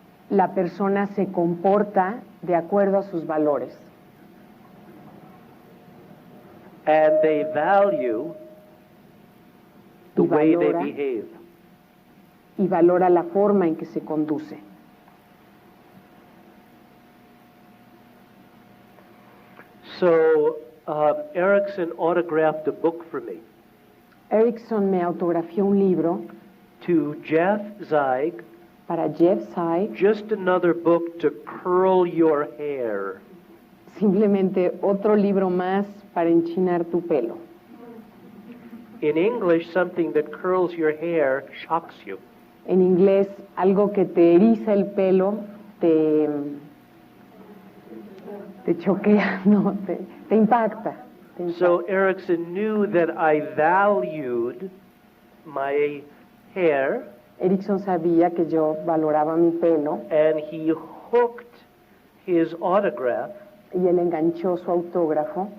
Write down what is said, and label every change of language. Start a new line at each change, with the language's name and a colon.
Spanish: la persona se comporta de acuerdo a sus valores
English: And they value the
Spanish: Y
English: way they
Spanish: valora.
English: behave.
Spanish: y valora la forma en que se conduce.
English: So Erickson autographed a book for me
Spanish: Erickson me autografió un libro
English: to Jeff Zeig,
Spanish: para Jeff Zeig,
English: just another book to curl your hair.
Spanish: simplemente otro libro más para enchinar tu pelo.
English: In English, something that curls your hair shocks you.
Spanish: En inglés, algo que te eriza el pelo, te choquea, no, te impacta. Te impacta.
English: So Erickson knew that I valued my hair,
Spanish: Erickson sabía que yo valoraba mi pelo
English: and he hooked his autograph
Spanish: y él enganchó su autógrafo